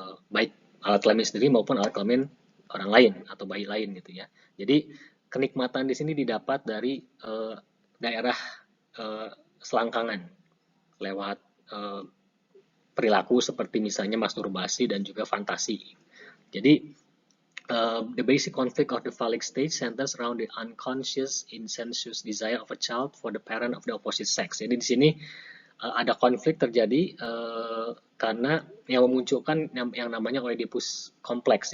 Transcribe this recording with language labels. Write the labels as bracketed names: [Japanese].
[Indonesian] Baik alat kelamin sendiri maupun alat kelamin orang lain atau bayi lain gitu ya. Jadi kenikmatan di sini didapat dari daerah selangkangan lewat perilaku seperti misalnya masturbasi dan juga fantasi. Jadi [English] The basic conflict of the phallic stage centers around the unconscious incestuous desire of a child for the parent of the opposite sex. [Indonesian] Jadi di sini ada konflik terjadi karena yang memunculkan yang namanya Oedipus kompleks.